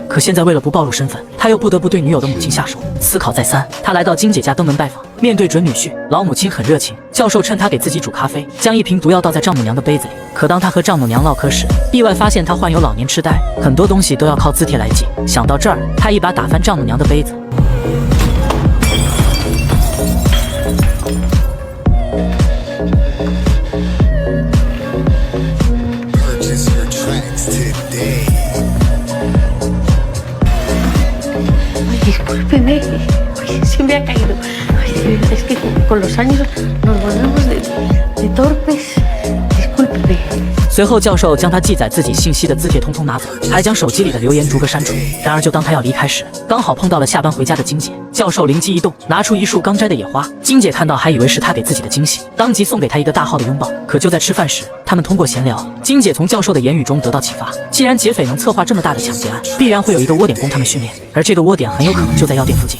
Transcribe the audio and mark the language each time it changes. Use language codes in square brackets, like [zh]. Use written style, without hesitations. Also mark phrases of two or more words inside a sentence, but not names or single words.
[zh] 可现在为了不暴露身份，他又不得不对女友的母亲下手。思考再三，他来到金姐家登门拜访。面对准女婿，老母亲很热情。教授趁他给自己煮咖啡，将一瓶毒药倒在丈母娘的杯子里。可当他和丈母娘唠嗑时，意外发现她患有老年痴呆，很多东西都要靠字帖来记。想到这儿，他一把打翻丈母娘的杯子。 [es] Discúlpeme, se me ha caído. Es que con los años nos volvemos de torpes. Discúlpeme. [zh] 随后，教授将他记载自己信息的字帖通通拿走，还将手机里的留言逐个删除。然而，就当他要离开时，刚好碰到了下班回家的金姐。教授灵机一动，拿出一束刚摘的野花。金姐看到，还以为是他给自己的惊喜，当即送给他一个大号的拥抱。可就在吃饭时，他们通过闲聊，金姐从教授的言语中得到启发：既然劫匪能策划这么大的抢劫案，必然会有一个窝点供他们训练，而这个窝点很有可能就在药店附近。